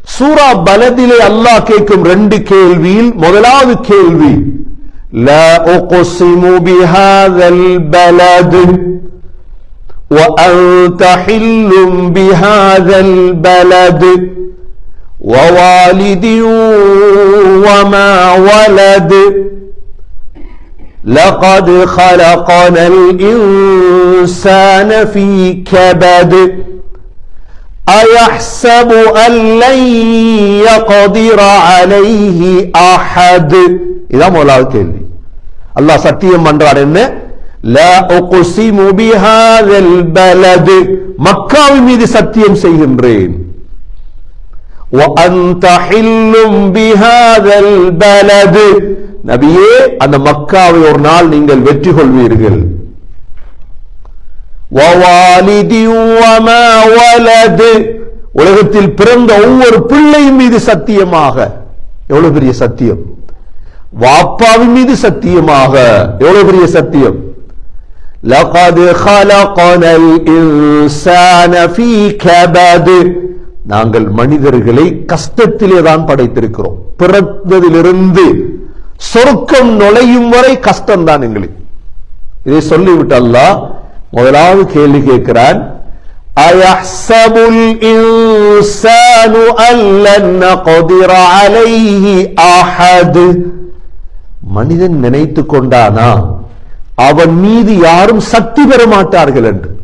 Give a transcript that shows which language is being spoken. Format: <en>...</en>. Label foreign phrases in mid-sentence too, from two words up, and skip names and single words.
<ta>சூரா பலதிலே அல்லாஹ் கேட்கும் 2 கேள்வியில் முதலாவது கேள்வி</ta> <ar>لا أقسم بهذا البلد وأنت حل بهذا البلد ووالد وما ولد لقد خلقنا الإنسان في كبد أيحسب أن لن يقدر عليه أحد إذا مولا</ar> <ta>கேள்வி அல்லாஹ் சத்தியம் பண்றார் என்ன</ta> <ar>لا أقسم بهذا البلد</ar> <ta>மக்காவின் மீது சத்தியம் செய்கின்றேன்</ta> <ar>وأنت حل بهذا البلد</ar> <ta>நபியே அந்த மக்காவை ஒரு நாள் நீங்கள் வெற்றி கொள்வீர்கள்</ta> <ar>ووالد وما ولد</ar> <ta>உலகத்தில் பிறந்த ஒவ்வொரு பிள்ளையின் மீது சத்தியமாக எவ்வளவு பெரிய சத்தியம் வாப்பாவின் மீது சத்தியமாக எவ்வளவு பெரிய சத்தியம்</ta> <ar>لقد خلقنا الإنسان في كبد</ar> <ta>நாங்கள் மனிதர்களை கஷ்டத்திலே தான் படைத்திருக்கிறோம் பிறந்ததிலிருந்து சொர்க்கம் நுழையும் வரை கஷ்டம் தான் எங்களுக்கு இதை சொல்லிவிட்டு அல்லாஹ் முதலாவது கேள்வி கேட்கிறான்</ta> <ar>أيحسب الإنسان أن لن نقدر عليه أحد</ar> <ta>மனிதன் நினைத்துக் கொண்டானா அவன் மீது யாரும் சக்தி பெற மாட்டார்கள் என்று</ta>